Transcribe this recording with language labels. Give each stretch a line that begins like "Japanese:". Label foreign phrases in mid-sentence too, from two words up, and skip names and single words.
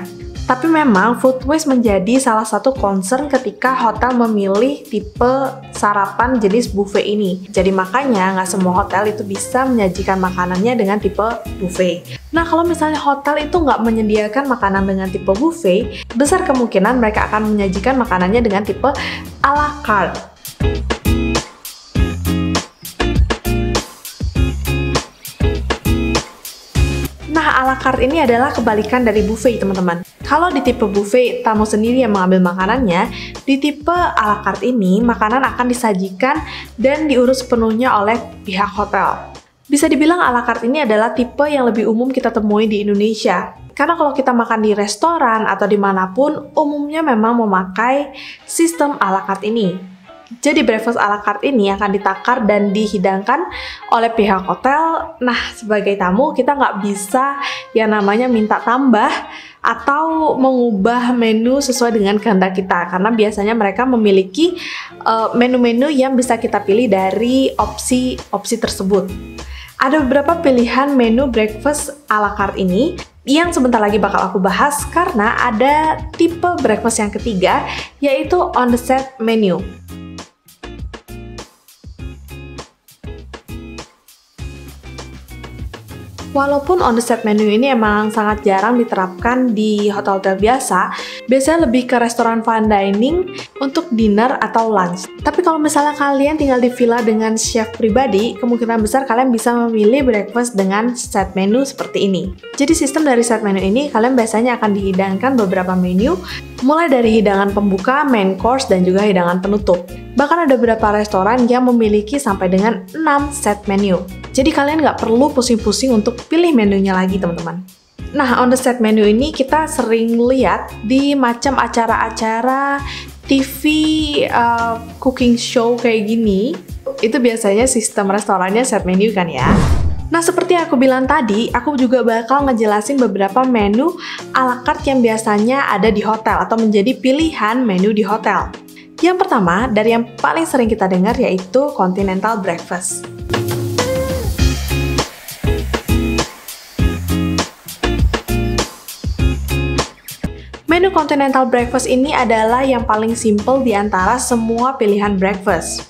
Indonesian: Tapi memang
English: food waste
Indonesian: menjadi salah satu concern ketika hotel memilih tipe sarapan jenis buffet ini. Jadi makanya nggak semua hotel itu bisa menyajikan makanannya dengan tipe buffet. Nah, kalau misalnya hotel itu nggak menyediakan makanan dengan tipe buffet, besar kemungkinan mereka akan menyajikan makanannya dengan tipe
French: a la carte.
Indonesian: Nah,
French: a la carte
Indonesian: ini adalah kebalikan dari buffet, teman-teman. Kalau di tipe buffet, tamu sendiri yang mengambil makanannya, di tipe
French: a la carte
Indonesian: ini, makanan akan disajikan dan diurus sepenuhnya oleh pihak hotel. Bisa dibilang
French: a la carte
Indonesian: ini adalah tipe yang lebih umum kita temui di Indonesia. Karena kalau kita makan di restoran atau dimanapun, umumnya memang memakai sistem
French: a la carte
Indonesian: ini. Jadi breakfast
French: a la carte
Indonesian: ini akan ditakar dan dihidangkan oleh pihak hotel. Nah, sebagai tamu kita nggak bisa yang namanya minta tambah atau mengubah menu sesuai dengan kehendak kita, karena biasanya mereka memiliki menu-menu yang bisa kita pilih dari opsi-opsi tersebut. Ada beberapa pilihan menu breakfast
French: a la carte
Indonesian: ini yang sebentar lagi bakal aku bahas, karena ada tipe breakfast yang ketiga, yaitu
English: on the set menu.
Indonesian: Walaupun
English: on the set menu
Indonesian: ini emang sangat jarang diterapkan di hotel-hotel biasa, biasanya lebih ke restoran
English: fine dining
Indonesian: untuk dinner atau lunch. Tapi kalau misalnya kalian tinggal di villa dengan chef pribadi, kemungkinan besar kalian bisa memilih breakfast dengan
English: set menu
Indonesian: seperti ini. Jadi sistem dari
English: set menu
Indonesian: ini, kalian biasanya akan dihidangkan beberapa menu, mulai dari hidangan pembuka,
English: main course,
Indonesian: dan juga hidangan penutup. Bahkan ada beberapa restoran yang memiliki sampai dengan 6
English: set menu.
Indonesian: Jadi kalian nggak perlu pusing-pusing untuk pilih menunya lagi, teman-teman. Nah,
English: on the set menu
Indonesian: ini kita sering lihat di macam acara-acara
English: TV cooking show
Indonesian: kayak gini. Itu biasanya sistem restorannya
English: set menu
Indonesian: kan ya. Nah, seperti yang aku bilang tadi, aku juga bakal ngejelasin beberapa menu
French: a la carte
Indonesian: yang biasanya ada di hotel atau menjadi pilihan menu di hotel. Yang pertama, dari yang paling sering kita dengar, yaitu
English: continental breakfast.
Indonesian: Menu
English: continental breakfast
Indonesian: ini adalah yang paling simple di antara semua pilihan breakfast.